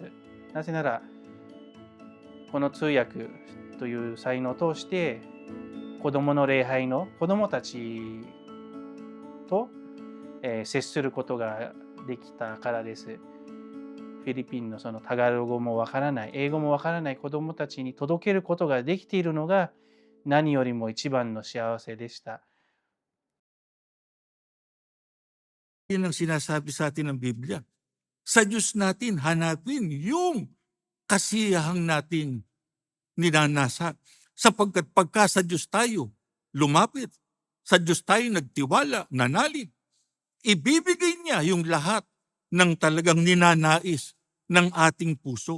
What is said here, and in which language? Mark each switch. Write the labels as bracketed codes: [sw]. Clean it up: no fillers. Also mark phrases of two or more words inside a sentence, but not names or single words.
[ja] なぜなら、この通訳という才能を通して子供の礼拝の子供たちと接することができたからです。フィリピンのそのタガロ語もわからない、英語もわからない子供たちに届けることができているのが何よりも一番の幸せでした。 [tl] Yan ang sinasabi sa atin ng Biblia. Sa Diyos natin, hanapin yung kasiyahang nating ninanasa. Sapagkat pagka sa Diyos tayo lumapit, sa Diyos tayo nagtiwala, nanalig, ibibigay niya yung lahat ng talagang ninanais ng ating puso.